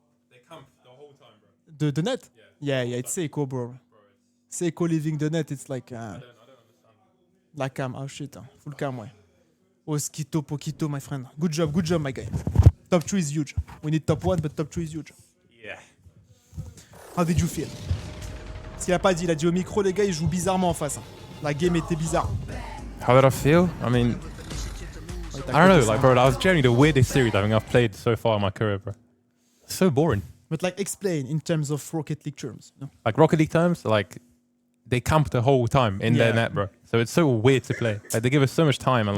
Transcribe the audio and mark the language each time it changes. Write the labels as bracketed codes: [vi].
[en] They camp the whole time, bro. The net? Yeah, it's Seiko, bro. Seiko leaving the net, it's like I don't understand. [fr] la cam. [en] Oh shit, full cam, ouais. Oskito, Pokito, my friend. Good job, my guy. Top 3 is huge. We need top 1, but top 3 is huge. Yeah. How did you feel? [fr] Parce qu'il a pas dit, il a dit au micro, les gars, ils jouent bizarrement en face. La game était bizarre. [en] How did I feel? I mean, I don't know, like, bro, that was generally the weirdest series I think I've played so far in my career, bro. So boring. But like, explain in terms of Rocket League terms. No? Like Rocket League terms, like they camp the whole time in their net, bro. So it's so weird to play. Like they give us so much time and